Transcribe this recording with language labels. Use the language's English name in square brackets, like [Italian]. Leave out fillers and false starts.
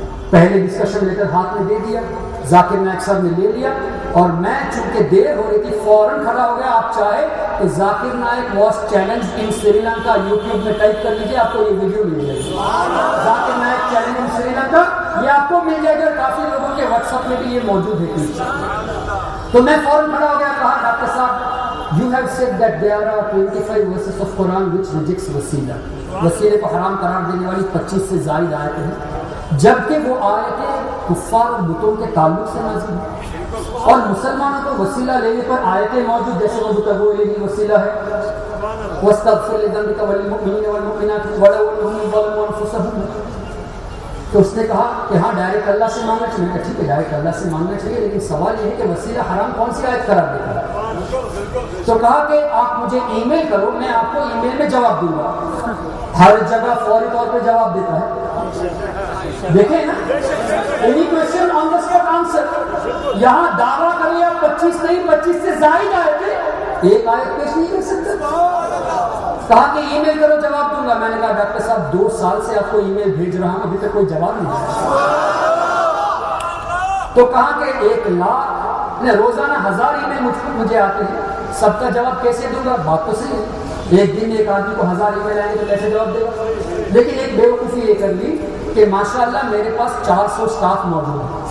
[Urdu] پہلے discussion letter ہاتھ میں دے دیا، ذاکر نائک صاحب نے لے لیا، اور میں چونکہ دیر ہو رہی تھی فوراً کھڑا ہو گیا. آپ چاہے تو Zakir Naik was challenge in Sri Lanka YouTube میں ٹائپ کر لیجیے، آپ کو یہ ویڈیو مل جائے گی. ذاکر نائک چیلنج ان سری لنکا، یہ آپ کو مل جائے گا. کافی لوگوں کے واٹس ایپ میں بھی یہ موجود ہے. تو میں فوراً کھڑا ہو گیا، کہا ڈاکٹر صاحب [English] you have said that there are 25 verses of Quran which rejects وسیلہ. [Urdu] وسیلے کو حرام قرار دینے والی 25 سے زائد آیتیں ہیں، جبکہ وہ آیتیں کفار اور بتوں کے تعلق سے نازل ہیں، اور مسلمانوں کو وسیلہ لینے پر آیتیں موجود، جیسے [Arabic] وَابْتَغُوا إِلَيْهِ [Urdu] وسیلہ ہے، [Arabic] وَاسْتَغْفِرْ لِذَنبِكَ وَلِلْمُؤْمِنِينَ وَالْمُؤْمِنَاتِ وَلَوْ أَنَّهُمْ ظَلَمُوا أَنفُسَهُمْ. [Urdu] تو اس نے کہا کہ ہاں ڈائریکٹ اللہ سے مانگنا چاہیے. میں کہا ٹھیک ہے ڈائریکٹ اللہ سے مانگنا چاہیے, لیکن سوال یہ ہے کہ وسیلہ حرام کون سی آیت قرار دیتا ہے؟ تو کہا کہ آپ مجھے ای میل کرو, میں آپ کو ای میل میں جواب دوں گا. ہر جگہ فوری طور پہ جواب دیتا ہے. [English] دیکھیں نا, any question on the spot answer. [Urdu] یہاں دعویٰ کر لیا 25 نہیں 25 سے زائد آئے تھے, ایک آیت پیش نہیں کر سکتا. کہا کہ ای میل کرو جواب دوں گا. میں نے کہا ڈاکٹر صاحب 2 سال سے آپ کو ای میل بھیج رہا ہوں, ابھی تک کوئی جواب نہیں آیا. تو کہا کہ 1 لاکھ روزانہ 1000 ای میل مجھے آتے ہیں, سب کا جواب کیسے دوں گا؟ بات تو صحیح ہے, ایک دن میں ایک آدمی کو 1000 ای میل آئیں گے تو کیسے جواب دے گا؟ لیکن ایک بیوقوفی یہ کر لی کہ ماشاءاللہ میرے پاس 400 سٹاف موجود ہے.